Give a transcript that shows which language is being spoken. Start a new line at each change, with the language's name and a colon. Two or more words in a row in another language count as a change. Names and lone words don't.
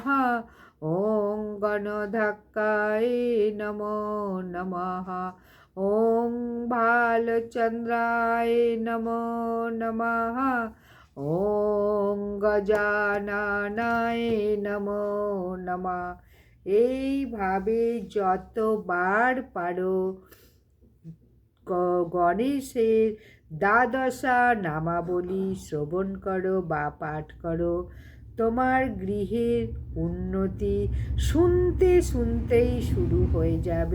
Sanskrit: ॐ गणध्यक्षाय नमो नमः। ॐ भालचन्द्राय नमो नमः। ॐ গজাননায় নমো নমঃ।
Bangla: এইভাবে যতবার পারো গণেশের দ্বাদশা নামাবলী শ্রবণ করো বা পাঠ করো। তোমার গৃহের উন্নতি শুনতে শুনতেই শুরু হয়ে যাবে।